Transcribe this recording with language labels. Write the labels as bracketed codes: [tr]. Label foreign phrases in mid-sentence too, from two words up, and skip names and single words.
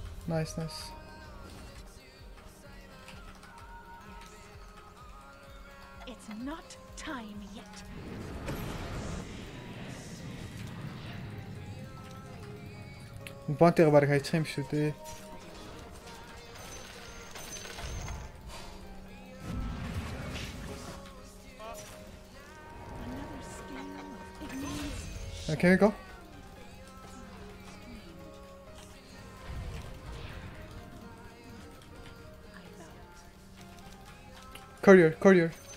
[en] Nice, nice. It's not time yet. [mn] Бонтыг баг хайчих юм шүү дээ. [en] Another skill. It needs Can we go? Courier, courier.